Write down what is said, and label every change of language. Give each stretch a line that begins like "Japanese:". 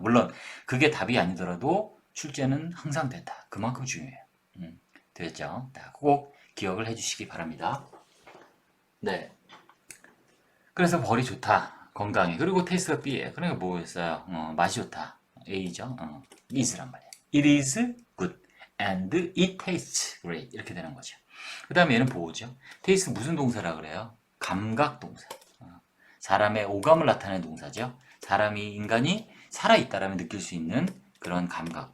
Korean: 물론 그게 답이 아니더라도 출제는 항상 된다. 그만큼 중요해요. 되겠죠? 꼭 기억을 해주시기 바랍니다. 네. 그래서 벌이 좋다. 건강해. 그리고 테이스트가 B예요. 그러니까 뭐였어요? 맛이 좋다. A죠. is란 말이에요.
English: It is good and it tastes great.
Korean: 이렇게 되는 거죠. 그 다음에 얘는 보호죠. 테이스트 무슨 동사라 그래요? 감각 동사. 사람의 오감을 나타내는 동사죠. 인간이 살아있다라면 느낄 수 있는 그런 감각.